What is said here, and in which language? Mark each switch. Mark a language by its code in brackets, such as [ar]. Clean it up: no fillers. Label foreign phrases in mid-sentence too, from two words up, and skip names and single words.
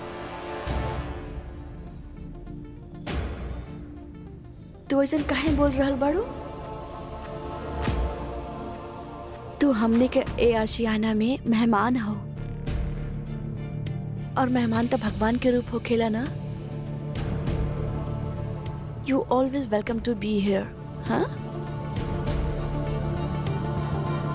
[bho] तू ऐसा काहे बोल रहल बाड़ू? तू हमने के ए आशियाना में मेहमान हो, और मेहमान तो भगवान के रूप होखेला ना। [en] You always welcome to be here. [bho] हाँ